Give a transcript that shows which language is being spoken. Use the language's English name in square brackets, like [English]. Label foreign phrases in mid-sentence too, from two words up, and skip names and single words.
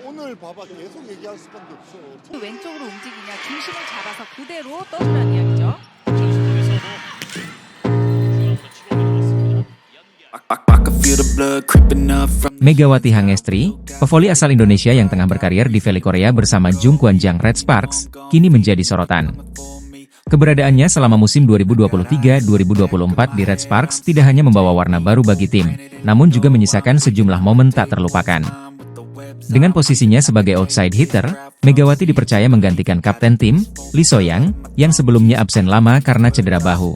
[Korean] 라인을 봐봐 계속 얘기할 수밖에 없어. 왼쪽으로 움직이냐 중심을 잡아서 그대로 떠주라는 이야기죠. [Indonesian] Megawati Hangestri, pevoli asal Indonesia yang tengah berkarir di voli Korea bersama Jung Kwan-jang Red Sparks, kini menjadi sorotan. Keberadaannya selama musim 2023-2024 di Red Sparks tidak hanya membawa warna baru bagi tim, namun juga menyisakan sejumlah momen tak terlupakan. Dengan posisinya sebagai [English] outside hitter, [Indonesian] Megawati dipercaya menggantikan kapten tim, Lee So-young, yang sebelumnya absen lama karena cedera bahu.